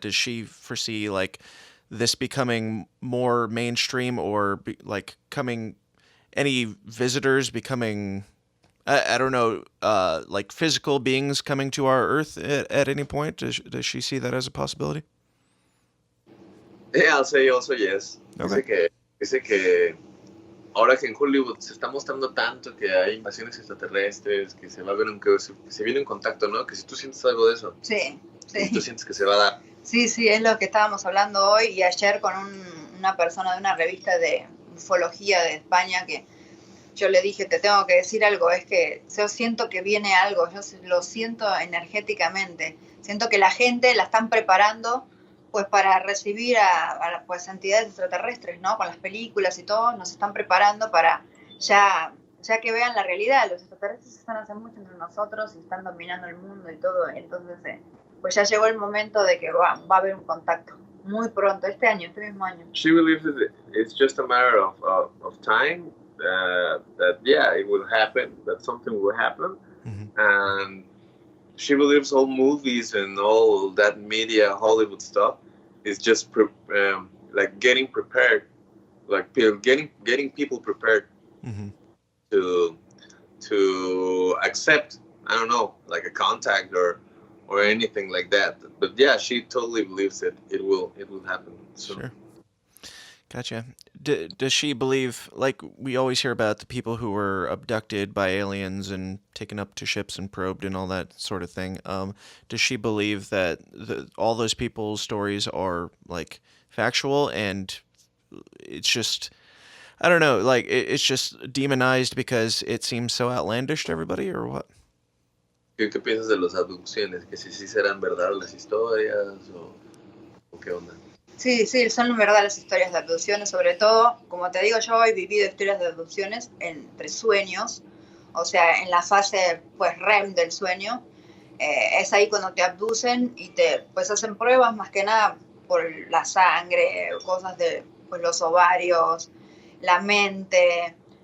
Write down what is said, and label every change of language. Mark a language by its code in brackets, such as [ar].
[en] Does she foresee like this becoming more mainstream, or like coming any visitors becoming, I don't know, like physical beings coming to our Earth at any point? Does she see that as a possibility? Yeah, I'll say also yes. Okay. [es] Dice que ahora que en Hollywood se está mostrando tanto que hay invasiones extraterrestres, que se va a ver que se viene en contacto, ¿no? Que si tú sientes algo de eso, Sí, si tú sí. sientes que se va a dar. Sí, sí, es lo que estábamos hablando hoy y ayer con una persona de una revista de ufología de España, que yo le dije, te tengo que decir algo, es que yo siento que viene algo, yo lo siento energéticamente, siento que la gente la están preparando pues para recibir pues entidades extraterrestres, ¿no? Con las películas y todo, nos están preparando para ya que vean la realidad. Los extraterrestres están hace mucho entre nosotros y están dominando el mundo y todo, entonces pues ya llegó el momento de que va a haber un contacto muy pronto, este mismo año. [en] She believes that it's just a matter of time, that, yeah, it will happen, that something will happen. Mhm. And she believes all movies and all that media, Hollywood stuff, is just like getting prepared, like getting people prepared Mhm. to accept, I don't know, like a contact or anything like that. But yeah, she totally believes it will happen soon. Sure. Gotcha. Does she believe, like we always hear about the people who were abducted by aliens and taken up to ships and probed and all that sort of thing? Does she believe that all those people's stories are like factual, and it's just, I don't know, like it's just demonized because it seems so outlandish to everybody, or what? [es] ¿Qué piensas de las abducciones? ¿Que si serán verdad las historias o qué onda? Sí, sí, son verdad las historias de abducciones, sobre todo, como te digo, yo he vivido historias de abducciones entre sueños, o sea, en la fase pues REM del sueño, es ahí cuando te abducen y te pues hacen pruebas más que nada por la sangre, cosas de pues los ovarios, la mente,